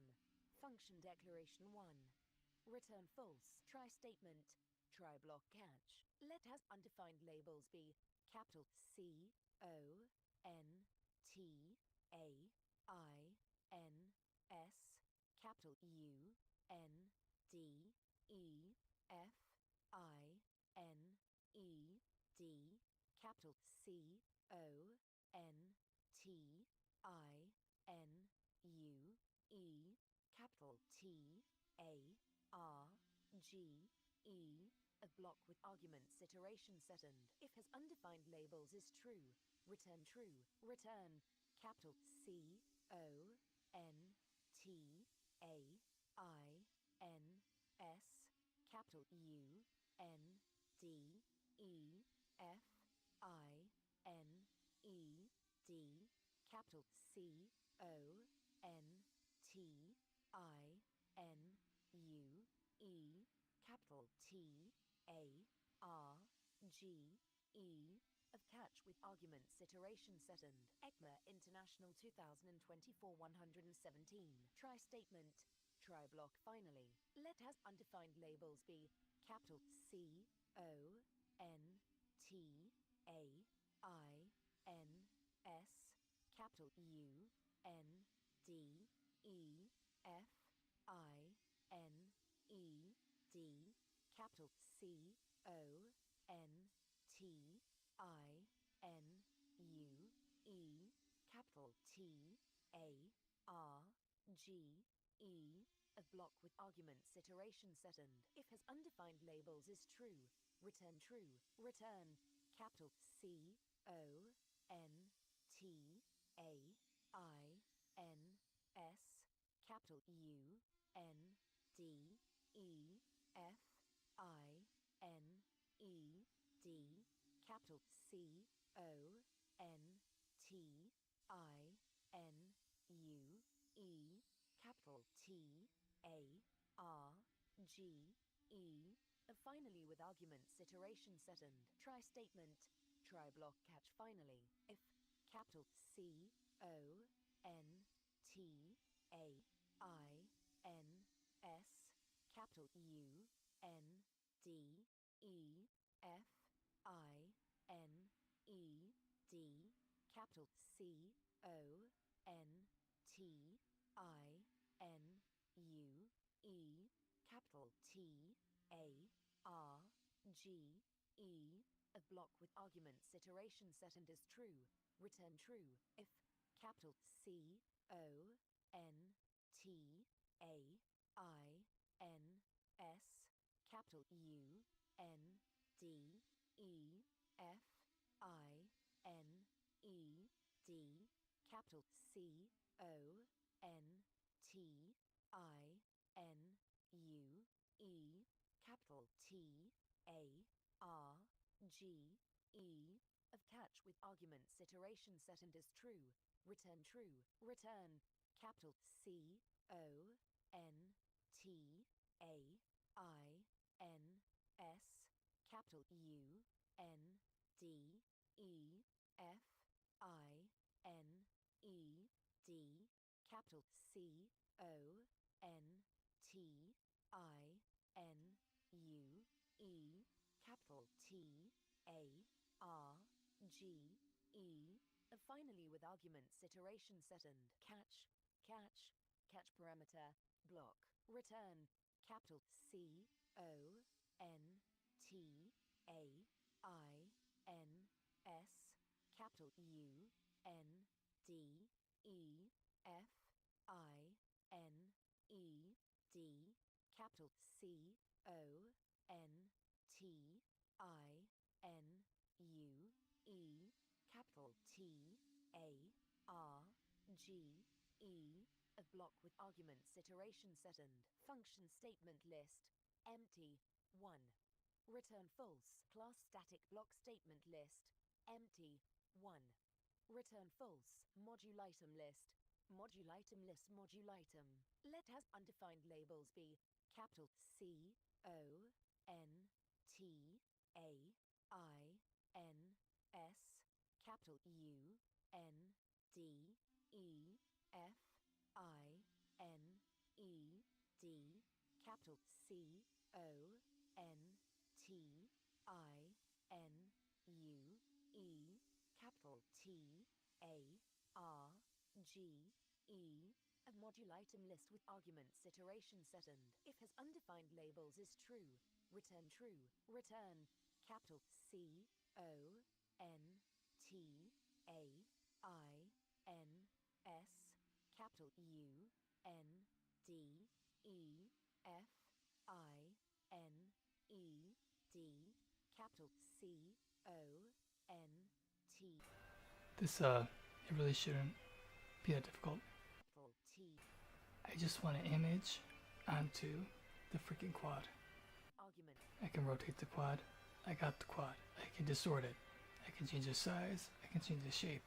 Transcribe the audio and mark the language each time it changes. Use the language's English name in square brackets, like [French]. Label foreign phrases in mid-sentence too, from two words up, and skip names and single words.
[English] Function declaration 1. Return false. Try statement. Try block catch. Let has undefined labels be capital C, O, N, T, A, I, N, S, capital U, N, D, E, F, I, N, E, D, capital C, O, N, T, I, N, U, E, capital T, A, R, G, E, of block with arguments iteration second. If has undefined labels is true, return true. Return capital C, O, N, T, A, I, N, S, capital U, N, D, E, F, I, N, E, D, capital C, O, N, T, I, N, U, E, capital T, A, R, G, E, of catch with arguments iteration second. ECMA International 2024 117. Try statement. Try block finally. Let has undefined labels be capital C, O, N, T, A, I, N, S, capital U, N, D, E, F, I, N, E, D, capital C, O, N, T, I, N, U, E, capital T, A, R, G, E, of block with arguments iteration second. If has undefined labels is true, return true. Return capital C, O, N, T, A, I, N, S, capital U, N, D, E, F, I, N, E, D, capital C, O, N, T, I, N, U, E, capital T, A, R, G, E, Finally with arguments iteration second. Try statement. Try block catch finally. If capital C O N T A I N S capital U N D E F I N E D capital C O N T I N U E capital T A R G E. A block with arguments iteration second is true. Return true if capital C O N T A I N S capital U N D E F I N E D capital C O N T I N U E capital T A R G E. Of catch with arguments iteration second is true. Return true. Return capital C O N T A I N S capital U N D E F I N E D capital C O N T I N U E capital T A R G E. Finally with arguments iteration second. Catch parameter block. Return capital C O N T A I N S capital U N D E F I N E D capital C O N T I N U E capital T A R G E. A block with arguments iteration second. Function statement list empty 1. Return false. Class static block statement list empty 1. Return false. Modulitem list module item. Let has undefined labels be capital C O N T A I N S capital U N D E F I N E D capital C O N T I N U E capital T A R G E. A module item list with arguments iteration second. If has undefined labels is true. Return true. Return capital C O N T A I N S capital U N D E F I N E D capital C O N T. This it really shouldn't be that difficult. Capital T. I just want an image onto the freaking quad. Argument. I can rotate the quad. I got the quad. I can distort it. I can change the size. I can change the shape.